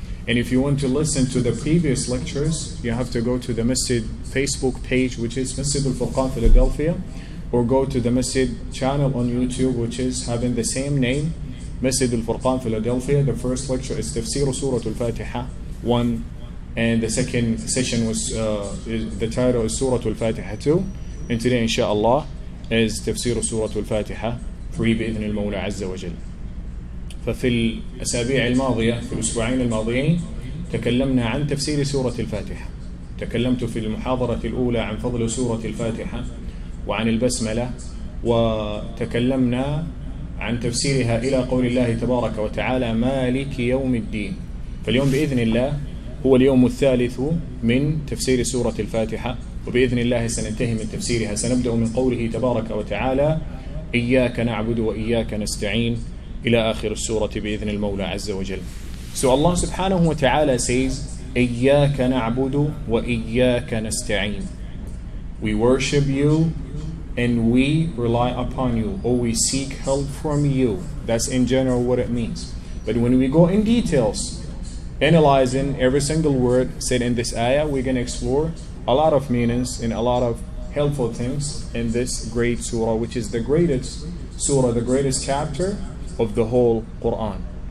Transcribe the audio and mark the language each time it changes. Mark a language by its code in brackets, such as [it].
[en] And if you want to listen to the previous lectures, you have to go to the Masjid Facebook page, which is Masjid Alfurqan, Philadelphia, or go to the Masjid channel on YouTube, which is having the same name, Masjid Alfurqan, Philadelphia. The first lecture is Tafseer Surat Alfatiha 1, and the second session was the title is Surat Al-Fatiha 2, and today inshallah is Tafsir Surat Al-Fatiha 3 [ar] بإذن المولى عز وجل. ففي الأسابيع الماضية، في الأسبوعين الماضيين، تكلمنا عن تفسير سورة الفاتحة. تكلمت في المحاضرة الأولى عن فضل سورة الفاتحة وعن البسملة، وتكلمنا عن تفسيرها إلى قول الله تبارك وتعالى مالك يوم الدين. فاليوم بإذن الله هو اليوم الثالث من تفسير سورة الفاتحة، وبإذن الله سننتهي من تفسيرها. سنبدأ من قوله تبارك وتعالى إياك نعبد وإياك نستعين إلى آخر السورة بإذن المولى عز وجل. [en] So Allah subhanahu wa ta'ala says [ar] إياك نعبد وإياك نستعين. [en] We worship you and we rely upon you, or we seek help from you. That's in general what it means. But when we go in details, analyzing every single word said in this ayah, we're going to explore a lot of meanings and a lot of helpful things in this great surah, which is the greatest surah, the greatest chapter of the whole Quran.